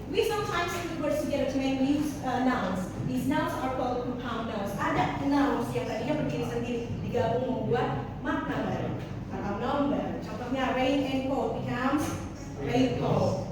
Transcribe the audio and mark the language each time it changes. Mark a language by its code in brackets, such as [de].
[en] We sometimes put words together to make new nouns. These nouns are called compound nouns. [id] Ada nouns yang tadinya berdiri sendiri, digabung membuat makna baru atau noun baru. [en] Contohnya rain and cold becomes raincoat.